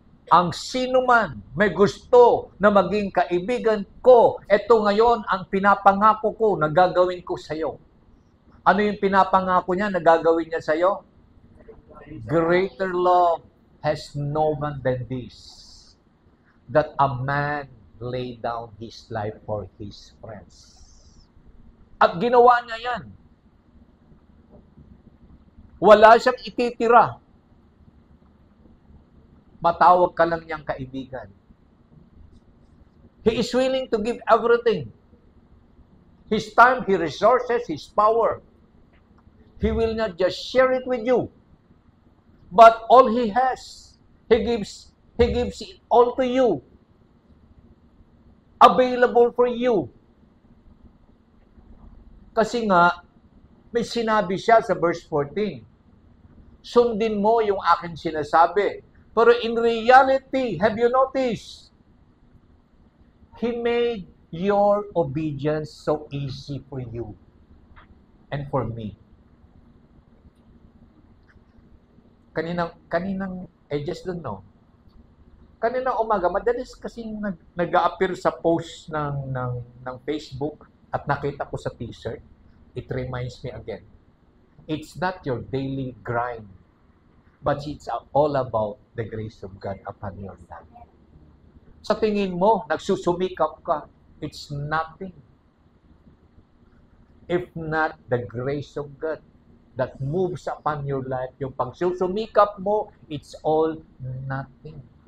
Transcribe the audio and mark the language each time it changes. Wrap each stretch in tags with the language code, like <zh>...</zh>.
<tl>Ang sino man may gusto na maging kaibigan ko, eto ngayon ang pinapangako ko na gagawin ko sa iyo. Ano yung pinapangako niya na gagawin niya sa iyo?</tl> <en>Greater love has no man than this, that a man lay down his life for his friends.</en> <tl>At ginawa niya yan. Wala siyang ititira. Matawag ka lang niyang kaibigan.</tl> <en>He is willing to give everything. His time, His resources, His power. He will not just share it with you, but all He has, He gives it all to you. Available for you.</en> <tl>Kasi nga, may sinabi siya sa verse 14. Sundin mo yung aking sinasabi. Pero</tl> <en>in reality, have you noticed? He made your obedience so easy for you and for me.</en> <tl>Kaninang,</tl> <en>I just don't know.</en> <tl>Kaninang umaga, madalas kasing nag-a-appear sa post ng Facebook at nakita ko sa t-shirt.</tl> <en>It reminds me again. It's not your daily grind, but it's all about the grace of God upon your life.</en> <tl>Sa tingin mo, nagsusumikap ka,</tl> <en>it's nothing. If not the grace of God that moves upon your life,</en> <tl>yung pagsusumikap mo,</tl> <en>it's all nothing.</en>